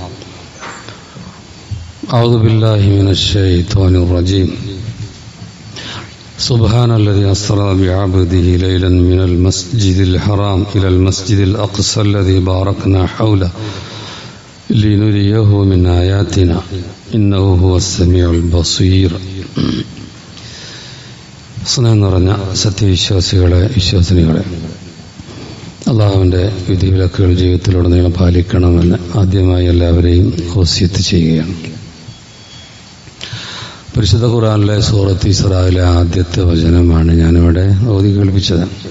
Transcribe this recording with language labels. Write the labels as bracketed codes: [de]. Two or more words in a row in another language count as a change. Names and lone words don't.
[ar] أعوذ بالله من الشيطان الرجيم. سبحان الذي أسرى بعبده ليلا من المسجد الحرام إلى المسجد الأقصى الذي باركنا حوله لنريه من آياتنا إنه هو السميع البصير. [ml] സ്നേഹം നിറഞ്ഞ സത്യവിശ്വാസികളെ, വിശ്വാസിനികളെ, അള്ളാഹുവിൻ്റെ വിധിവിലക്കുകൾ ജീവിതത്തിലുടനീളം പാലിക്കണമെന്ന് ആദ്യമായി എല്ലാവരെയും വസിയത്ത് ചെയ്യുകയാണ്. പരിശുദ്ധ ഖുർആനിലെ സൂറത്ത് ഇസ്രായിലെ ആദ്യത്തെ വചനമാണ് ഞാനിവിടെ ഓതി കേൾപ്പിച്ചത്.